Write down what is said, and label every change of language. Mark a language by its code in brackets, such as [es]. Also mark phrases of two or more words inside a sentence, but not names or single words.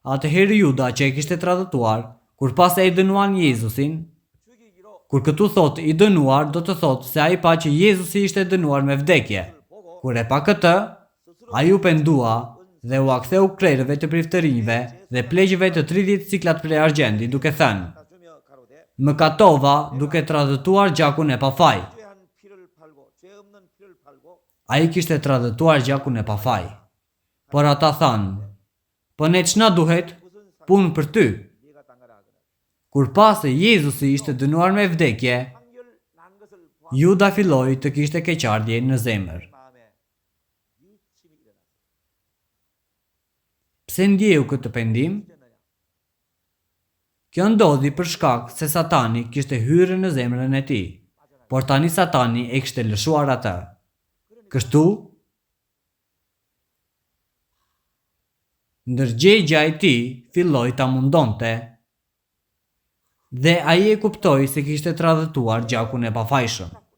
[sq] Atëherë Juda që e kishte tradhtuar, kur pas e i dënuan Jezusin, kur këtu thot i dënuar, do të thot se ai pa që Jezusi ishte dënuar me vdekje. Kur e pa këtë, ai u pendua dhe u aktheu krerëve të priftërinjve dhe pleqjeve të 30 ciklat prej argjendi, duke thënë: Më katova duke tradhtuar gjakun e pafaj. [ko] 죄한 피를 팔고 죄 없는 피를 팔고 [sq] Ai kishte tradhtuar gjakun e pafaj. Por ata thanë: Po ne ç'na duhet? Punë për ty. [ko] 네가 당하라 하거든. [sq] Kur pas se Jezusi ishte dënuar me vdekje, [ko] 판결 난 것을 보아 [sq] Juda filloi të kishte keqardhje në zemër. [ko] 마음에 유침이 일어났어. [sq] Pse ndjeu këtë pendim? Kjo ndodhi për shkak se Satani kishte hyrë në zemrën e tij, por tani Satani e kishte lëshuar atë. Kështu, ndërgjegja e tij filloi ta mundonte dhe ai e kuptoi se kishte tradhtuar gjakun e pafajshëm.